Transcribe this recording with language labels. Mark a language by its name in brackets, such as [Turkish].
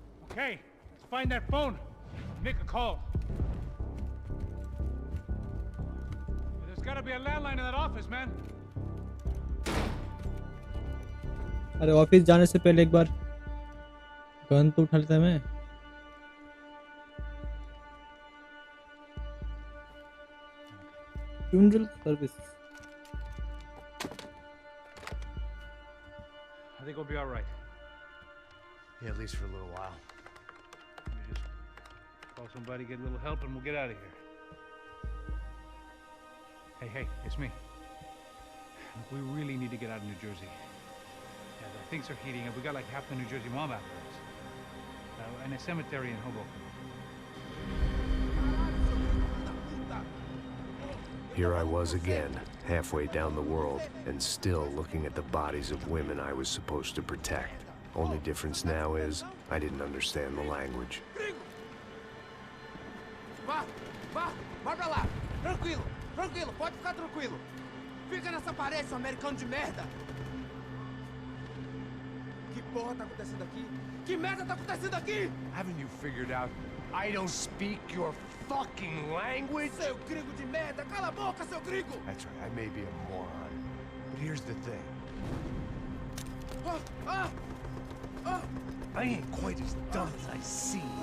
[English] Okay, let's find that phone. Make a call. There's gotta be a landline in that office, man. [Hindi] अरे office जाने से पहले एक बार gun तो उठा लेता मैं. [English] Funeral service. I think we'll be all right. Yeah, at least for a little while. Let me just call somebody, get a little help, and we'll get out of here. Hey, it's me. Look, we really need to get out of New Jersey. Yeah, things are heating up. We got like half the New Jersey mob after us. And a cemetery in Hoboken. Here I was again, halfway down the world, and still looking at the bodies of women I was supposed to protect. Only difference now is, I didn't understand the language. [Portuguese] Vai pra lá. Tranquilo, pode ficar tranquilo. Fica nessa parede, seu americano de merda. Que porra tá acontecendo aqui? Que merda tá acontecendo aqui? [English] Haven't you figured out I don't speak your fucking language? [Portuguese] Seu gringo de merda, cala a boca, seu gringo! [English] That's right, I may be a moron, but here's the thing. I ain't quite as dumb as I seem.